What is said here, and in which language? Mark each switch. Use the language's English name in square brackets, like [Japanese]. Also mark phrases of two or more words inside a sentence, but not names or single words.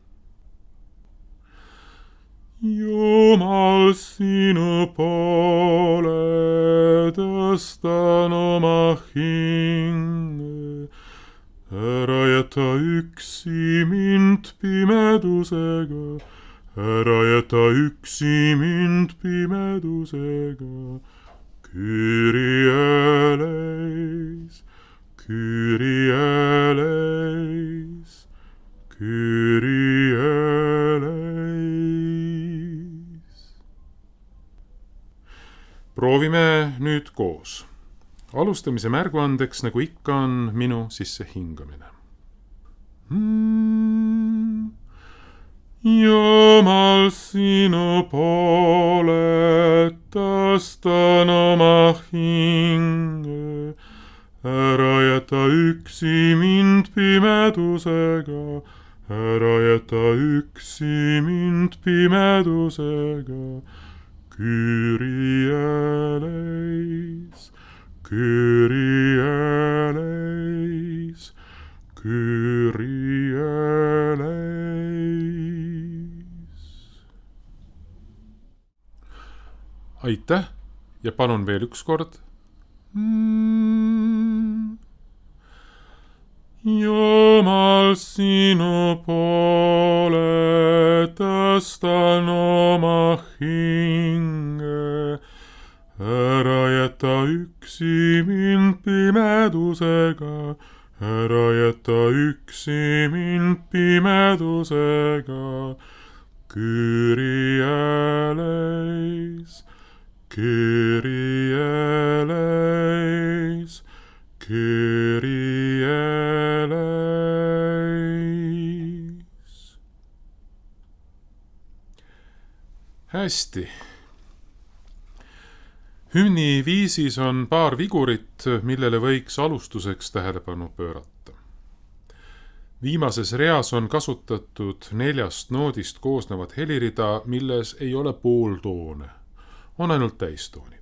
[Estonian] Jumal, sinu poole tõstan oma hinge. Ära jäta üksi mind pimedusega, ära jäta üksi mind pimedusega. [Greek] Κύριε ελέης, Κύριε ελέης, Κύριε ελέης. [Estonian] Proovime nüüd koos. Alustamise märguandeks, nagu ikka, on minu sisse hingamine. Jumal, sinu poole tõstan oma hinge. Ära jäta üksi mind pimedusega, ära jäta üksi mind pimedusega. [Greek] Κύριε ελέης, Κύριε ελέης, Κύριε ελέης. [Estonian] Aitäh ja palun veel üks kord. Jumal, sinu poole tõstan oma hinge. Ära jäta üksi mind pimedusega, ära jäta üksi mind pimedusega. [Greek] Κύριε ελέης, Κύριε ελέης, Κύριε ελέης. [Estonian] Hästi. Hümni viisis on paar vigurit, millele võiks alustuseks tähelepanu pöörata. Viimases reas on kasutatud 4 noodist koosnevat helirida, milles ei ole pooltoone, on ainult täistoonid.